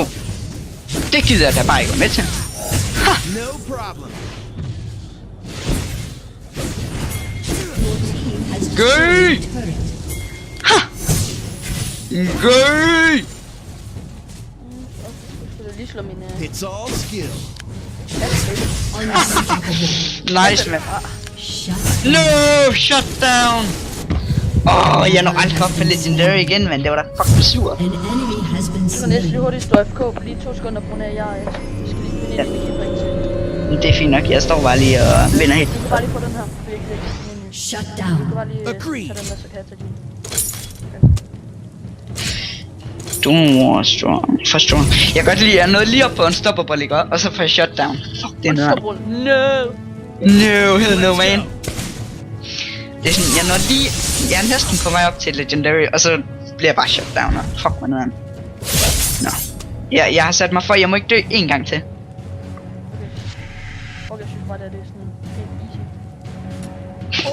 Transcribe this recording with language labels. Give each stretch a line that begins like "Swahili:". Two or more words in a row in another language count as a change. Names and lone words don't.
Danish: Det gider jeg da bare ikke med til.
English: No problem.
Danish: Gøy! Ha! Gøy! Skal du lige slå min...
English: It's all skill. Nice, man. Shut No! Shut down!
Danish: Jeg når aldrig op på Legendary igen, men det var da fucking sur.
English: An enemy has been
Danish: Du kan næsten lige
English: slain.
Danish: hurtigt stå FK på lige 2 sekunder, på grund af, at jeg skal lige finde ind i mit rigtig. Det er fint nok, jeg står bare lige og vinder helt. Du kan bare lige få den her, for jeg kan ikke finde ind i.
English: Shut
Danish: Du
English: down.
Danish: kan bare lige
English: Agreed.
Danish: tage den der, så kan jeg tage din. Du er strong. For strong. Jeg kan godt lide, at jeg nåede lige op på en stopperball, ikke? Og så får jeg shutdown. Fuck, det er noget.
English: No! No, hell no, man.
Danish: Det er sådan, jeg når lige... Jeg er næsten på vej op til Legendary, og så bliver jeg bare shutdown, og fuck mig noget. Nå. Jeg har sat mig for, jeg må ikke dø en gang til. Okay. Fuck, jeg synes bare, det er sådan helt easy.